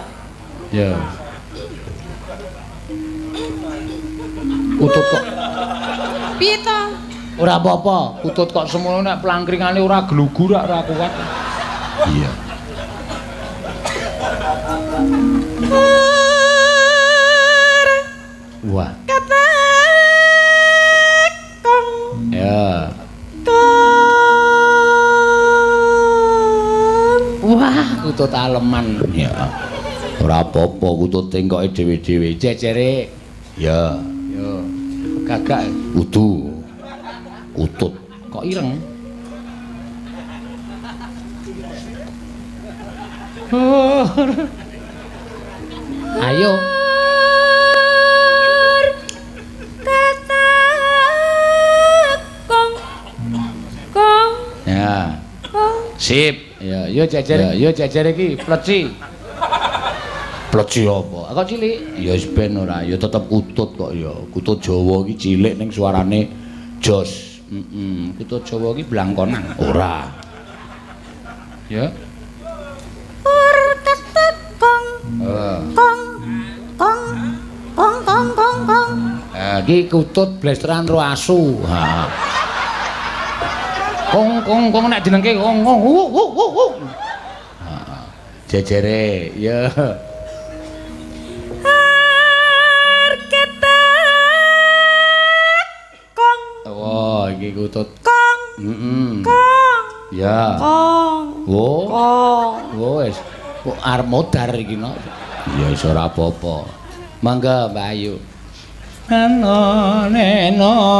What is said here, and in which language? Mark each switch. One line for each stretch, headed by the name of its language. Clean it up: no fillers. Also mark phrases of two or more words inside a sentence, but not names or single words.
Javanese: Ya. Kutut kok. Piye to? Ora apa-apa, Utut kok semono nek plangkringane ora glugur ora kuat. Iya. Wah. Kata kong. Ya. Kong. Wah, Utut aleman. Ya. Ora apa-apa, Utut tengkoke dhewe-dhewe. Jejere. Ya. Yo. Gagak udu. Utut. Kok ireng? Ayo. Kata kong. Kong. Ya. Kong. Sip. Ya, yo jejer. Yo jejer iki pleci. Pleci apa? Kok cilik? Ya wis ben ora, ya tetep Utut kok ya. Utut Jawa iki cilik ning suarane jos. Utut Jawa iki blangkonan. Ora. Ya. Kata kong. Kong. Kong. Kong kong kong kong. Iki Utut blesteran ro asu. Ha. Kong kong kong nek jenengke kong kong. Ha. Jejere, ya. Oh, iki Utut. Kong. Kong. Ya. Kong. Oh. Kong. Oh, wis. Kok arep modar iki no. Ya wis ora apa-apa. Mangga Mbak Ayu. Neno.